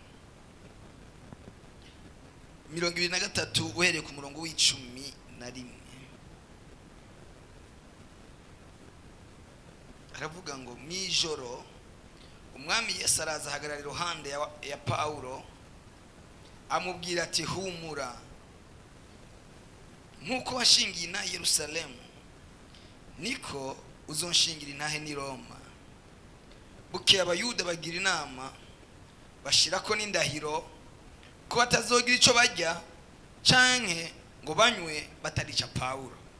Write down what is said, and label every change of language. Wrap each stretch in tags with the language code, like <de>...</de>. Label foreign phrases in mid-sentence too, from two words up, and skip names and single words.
<rn>23 uhereye ku murongo w'11 aravuga ngo, mwijoro umwami Yesu araza ahagarara iruhande ya Paulo, amubwira ati, humura, nkuko washingiye inaha i Yerusalemu, niko uzonshingira intahe n'i Roma. Bukeye abayuda bagira inama, bashirako n'indahiro ko batazogira ico bajya canke ngo banywe batarica Paulo.</rn>